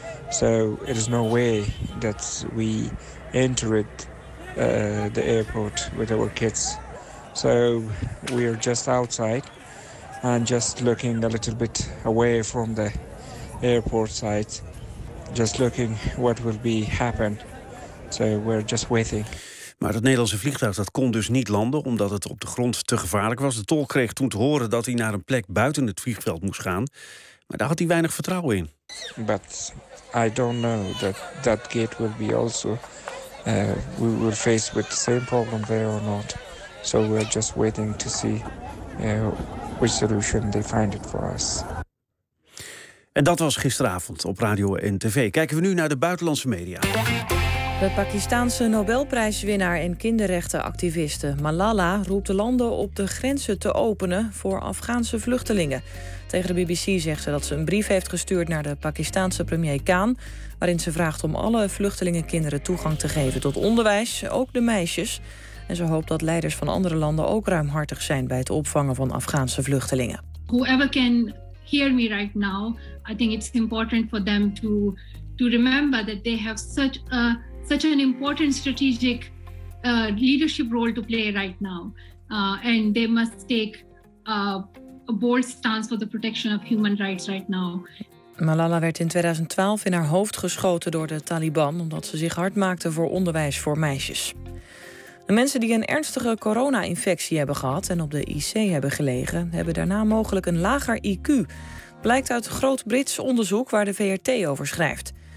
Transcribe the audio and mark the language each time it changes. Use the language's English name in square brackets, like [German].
[English] So it is no way that we entered the airport with our kids. So we are just outside and just looking a little bit away from the airport site. Just looking what will be happen. So we're just waiting. [Dutch] Maar het Nederlandse vliegtuig dat kon dus niet landen, omdat het op de grond te gevaarlijk was. De tolk kreeg toen te horen dat hij naar een plek buiten het vliegveld moest gaan. Maar daar had hij weinig vertrouwen in. [English] But I don't know that gate will be also. We will face with the same problem there or not. So we're just waiting to see which solution they find it for us. [Dutch] En dat was gisteravond op Radio en TV. Kijken we nu naar de buitenlandse media. De Pakistanse Nobelprijswinnaar en kinderrechtenactiviste Malala roept de landen op de grenzen te openen voor Afghaanse vluchtelingen. Tegen de BBC zegt ze dat ze een brief heeft gestuurd naar de Pakistanse premier Khan, waarin ze vraagt om alle vluchtelingenkinderen toegang te geven tot onderwijs, ook de meisjes. En ze hoopt dat leiders van andere landen ook ruimhartig zijn bij het opvangen van Afghaanse vluchtelingen. [English] Whoever can hear me right now, I think it's important for them to remember that they have such an important strategic leadership role to play right now. And they must take a bold stance for the protection of human rights right now. [Dutch] Malala werd in 2012 in haar hoofd geschoten door de Taliban, omdat ze zich hard maakte voor onderwijs voor meisjes. De mensen die een ernstige corona-infectie hebben gehad en op de IC hebben gelegen, hebben daarna mogelijk een lager IQ. Blijkt uit groot Brits onderzoek waar de VRT over schrijft.